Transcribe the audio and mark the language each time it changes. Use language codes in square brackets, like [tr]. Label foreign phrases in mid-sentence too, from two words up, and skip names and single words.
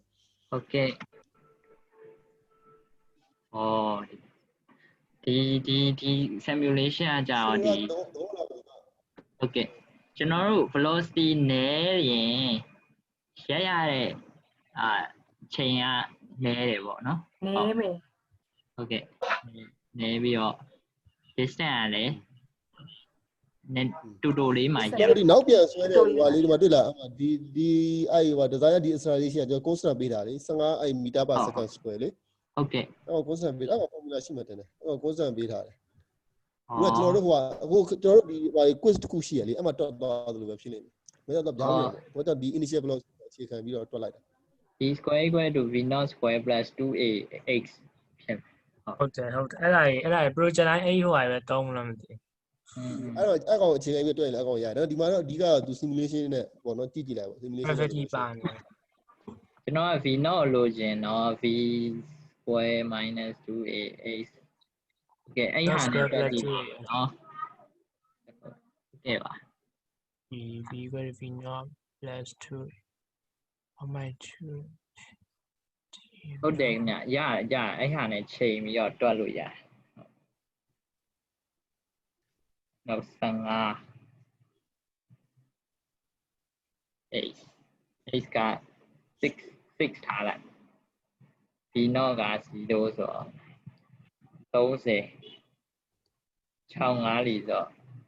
[my] ဟုတ်ကဲ့ဒီ simulation အကြောင်းဒီဟုတ်ကဲ့ကျွန်တော်တို့ velocity နည်းရင်ရတဲ့ချိန်ကနည်းတယ်ပေါ့နော် နည်းပဲ ဟုတ်ကဲ့နည်းပြီးတော့ distance ကလည်းတူတူလေးမှာ ကျွန်တော်ဒီနောက်ပြန်ဆွဲတဲ့ဟိုလေးဒီမှာတွေ့လားဒီအဲ့ဟို design ဒီ acceleration ကကျွန်တော် constant ပေးတာလေ15အဲ့ [en] meter per second square [my] လေ ဟုတ်ကဲ့ အဲ့ constant ပေးအဲ့ formula ရှိမှတင်တယ်အဲ့ constant ပေးထားတယ်ကျွန်တော်တို့ဟိုအခုကျွန်တော်တို့ဒီ quiz တစ်ခုရှိရလေအဲ့မှာတော့သွားသလိုပဲဖြစ်နေတယ်မင်းတော့ပြောင်းနေတယ်ဘာကြောင့်ဒီ initial velocity အခြေခံပြီးတော့တွက်လိုက်တာ [en] d square equal to v naught square plus 2ax ဖြစ် [my] ဟုတ်တယ်အဲ့ဒါ project line အဲ့ဟိုဟာပဲတောင်းမလို့မသိ အဲ့ကောင်အခြေခံပြီးတွက်ရင်လည်းအကောင်ရတယ်ဒီမှာတော့အဓိကသူ simulation နဲ့ပေါ့နော်ကြည့်လိုက်ပေါ့ simulation ပါနေ ကျွန်တော်က [en] v naught [my] လိုချင်တော့ [en] v square minus 2ax [my] โอเคအဲ့ဟာနဲ့တွက်ကြည့်နော်ဟုတ်ကဲ့ပါ [en] v equal v naught plus 2 [my] ဟုတ်တယ်ညရအဲ့ဟာနဲ့ချိန်ပြီးတော့တွက်လို့ရနောက်15 8က6ထားလိုက်ဒီတော့က0ဆိုတော့30 65လီဆိုတော့